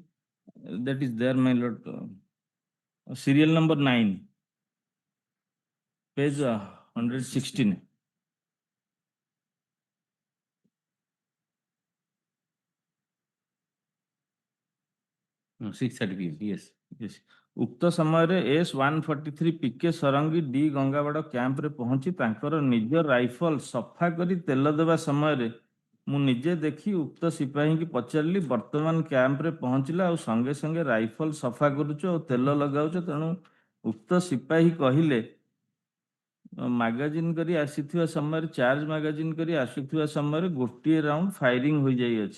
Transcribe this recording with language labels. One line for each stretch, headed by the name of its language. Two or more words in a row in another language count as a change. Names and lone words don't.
English: That is there, my lord. Serial number 9, page 116. No, 6:30 p.m. Yes. Yes.
Odia: ଉକ୍ତ ସମୟରେ S-143 ପିକେ ସରଙ୍ଗୀ ଡି ଗଙ୍ଗାବାଡ଼ କ୍ୟାମ୍ପରେ ପହଞ୍ଚି ତାଙ୍କର ନିଜ ରାଇଫଲ ସଫା କରି ତେଲ ଦେବା ସମୟରେ ମୁଁ ନିଜେ ଦେଖି ଉକ୍ତ ସିପାହୀଙ୍କୁ ପଚାରିଲି, ବର୍ତ୍ତମାନ କ୍ୟାମ୍ପରେ ପହଞ୍ଚିଲା ଆଉ ସଙ୍ଗେ ସଙ୍ଗେ ରାଇଫଲ ସଫା କରୁଛ ଆଉ ତେଲ ଲଗାଉଛ, ତେଣୁ ଉକ୍ତ ସିପାହୀ କହିଲେ, ମାଗାଜିନ୍ କରି ଆସିଥିବା ସମୟରେ,
English: charge magazine
Odia: କରି ଆସୁଥିବା ସମୟରେ ଗୋଟିଏ
English: round firing
Odia: ହୋଇଯାଇଅଛି।